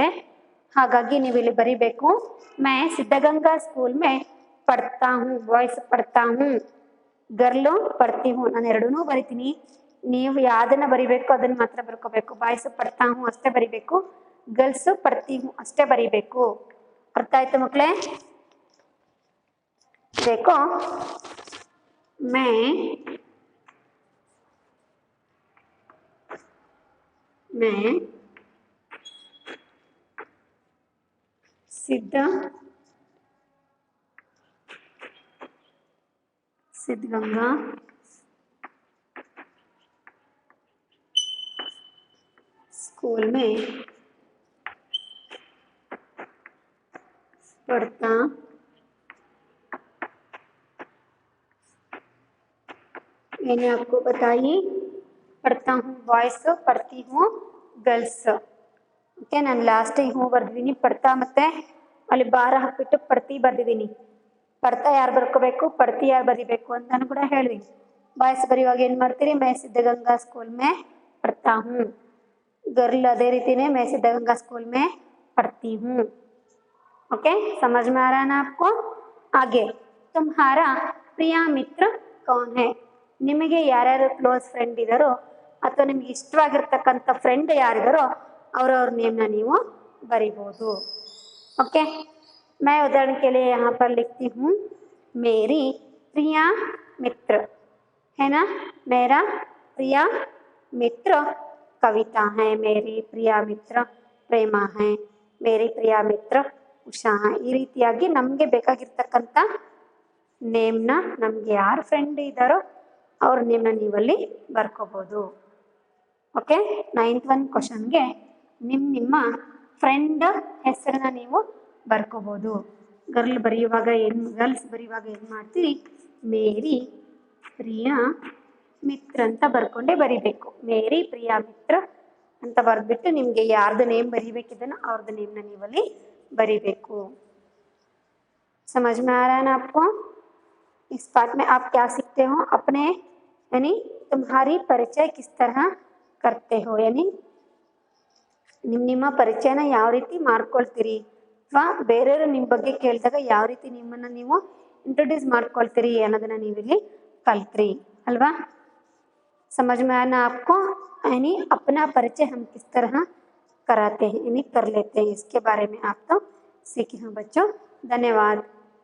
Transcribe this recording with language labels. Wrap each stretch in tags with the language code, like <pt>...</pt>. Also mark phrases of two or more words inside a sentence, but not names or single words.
<kn>ಹಾಗಾಗಿ ನೀವು ಇಲ್ಲಿ ಬರಿಬೇಕು</kn> <hi>मैं सिद्धगंगा स्कूल में पढ़ता हूँ. ಬಾಯ್ಸ್ पढ़ता हूँ, ಗರ್ಲು पढ़ती हूँ.</hi> <kn>ನಾನು ಎರಡೂ ಬರಿತೀನಿ, ನೀವು ಯಾವುದನ್ನು ಬರಿಬೇಕು ಅದನ್ನು ಮಾತ್ರ ಬರ್ಕೋಬೇಕು. ಬಾಯ್ಸ್</kn> <hi>पढ़ता हूँ</hi> <kn>ಅಷ್ಟೇ ಬರಿಬೇಕು, ಗರ್ಲ್ಸು</kn> <hi>पढ़ती हूँ</hi> <kn>ಅಷ್ಟೇ ಬರಿಬೇಕು. ಅರ್ಥ ಆಯ್ತು ಮಕ್ಕಳೇ?</kn> <hi>देखो मैं सिद्धगंगा स्कूल में पढ़ता मैंने आपको बताई पढ़ता हूँ ಬಾಯ್ಸ್, पढ़ती हूँ ಗರ್ಲ್ಸ್.</hi> <kn>ಓಕೆ, ನಾನು ಲಾಸ್ಟಿಗೆ ಹೂ ಬರ್ದಿದ್ದೀನಿ, ಪಡ್ತಾ ಮತ್ತೆ ಅಲ್ಲಿ ಬಾರ ಹಾಕ್ಬಿಟ್ಟು ಪಡ್ತಿ ಬರ್ದಿದ್ದೀನಿ. ಪಡ್ತಾ ಯಾರು ಬರ್ಕೋಬೇಕು, ಪಡ್ತಿ ಯಾರು ಬರಿಬೇಕು ಅಂತಾನು ಕೂಡ ಹೇಳಿದ್ದೀನಿ. ಬಾಯ್ಸ್ ಬರೆಯುವಾಗ ಏನು ಮಾಡ್ತೀರಿ,</kn> <hi>मैं सिद्धगंगा स्कूल में पढ़ता हूँ। गर्ल</hi> <kn>ಅದೇ ರೀತಿ</kn> <hi>ने मैं सिद्धगंगा स्कूल में पढ़ती हूँ। ओके, समझ में आ रहा है ना आपको? आगे, तुम्हारा प्रिय मित्र कौन है?</hi> <kn>ನಿಮಗೆ ಯಾರ್ಯಾರು</kn> <en>close friend</en> <kn>ಇದ್ದಾರೋ ಅಥವಾ ನಿಮಗೆ ಇಷ್ಟವಾಗಿರ್ತಕ್ಕಂಥ ಫ್ರೆಂಡ್ ಯಾರಿದ್ದಾರೋ ಅವ್ರವ್ರ ನೇಮ್ನ ನೀವು ಬರಿಬೋದು.</kn> <hi>ओके, मैं उदाहरण के लिए यहाँ पर लिखती हूँ मेरी प्रिय मित्र, है ना? मेरा प्रिय मित्र कविता है, मेरी प्रिय मित्र प्रेमा है, मेरी प्रिय मित्र ಉಷಾ.</hi> <kn>ಈ ರೀತಿಯಾಗಿ ನಮಗೆ ಬೇಕಾಗಿರ್ತಕ್ಕಂಥ ನೇಮ್ನ ನಮಗೆ ಯಾರು ಫ್ರೆಂಡ್ ಇದ್ದಾರೋ ಅವ್ರ ನೇಮ್ನ ನೀವಲ್ಲಿ ಬರ್ಕೋಬೋದು. ಓಕೆ, 9th</kn> <en>one question</en> <kn>ನಿಮ್ಮ ಫ್ರೆಂಡ್ ಹೆಸರನ್ನ ನೀವು ಬರ್ಕೋಬೋದು. ಗರ್ಲ್ಸ್ ಬರೆಯುವಾಗ ಏನು ಮಾಡ್ತೀರಿ?</kn> <hi>मेरी प्रिय मित्र</hi> <kn>ಅಂತ ಬರ್ಕೊಂಡೇ ಬರಿಬೇಕು.</kn> <hi>मेरी प्रिय मित्र</hi> <kn>ಅಂತ ಬರೆದ್ಬಿಟ್ಟು ನಿಮಗೆ ಯಾರ್ದು ನೇಮ್ ಬರಿಬೇಕಿದನೋ ಅವ್ರದ್ದು ನೇಮ್ನ ನೀವಲ್ಲಿ बरीबेको.</kn> <hi>समझ में आ रहा है ना आपको? इस पार्ट में आप क्या सीखते हो? अपने यानी तुम्हारी परिचय किस तरह करते हो, यानी</hi> <kn>ನಿಮ್ಮ ಪರಿಚಯನ ಯಾವ ರೀತಿ ಮಾಡ್ಕೊಳ್ತೀರಿ ಅಥವಾ ಬೇರೆಯವರು ನಿಮ್ಮ ಬಗ್ಗೆ ಕೇಳಿದಾಗ ಯಾವ ರೀತಿ ನಿಮ್ಮನ್ನು ನೀವು ಇಂಟ್ರೊಡ್ಯೂಸ್ ಮಾಡ್ಕೊಳ್ತೀರಿ ಅನ್ನೋದನ್ನ ನೀವಿಲ್ಲಿ ಕಲ್ತ್ರಿ ಅಲ್ವಾ?</kn> <hi>समझ में आना आपको? यानी अपना परिचय हम किस तरह कराते हैं, यानी कर लेते हैं, इसके बारे में आप तो सीखे हैं बच्चों. धन्यवाद.</hi>